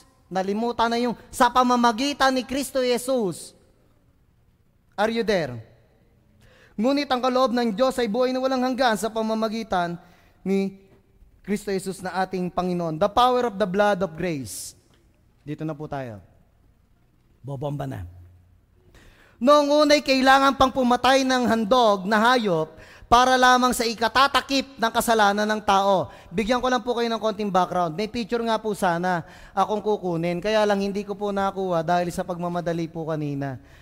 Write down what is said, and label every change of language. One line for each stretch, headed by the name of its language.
Filipino: Nalimutan na yung sa pamamagitan ni Kristo Jesus.
English: Are you there?
Filipino: Ngunit ang kaloob ng Diyos ay buhay na walang hanggan sa pamamagitan ni Kristo Jesus na ating Panginoon.
English: The power of the blood of grace.
Filipino: Dito na po tayo. Bobomba na. Noong unay kailangan pang pumatay ng handog na hayop para lamang sa ikatatakip ng kasalanan ng tao. Bigyan ko lang po kayo ng konting background. May picture nga po sana akong kukunin. Kaya lang hindi ko po nakuha dahil sa pagmamadali po kanina.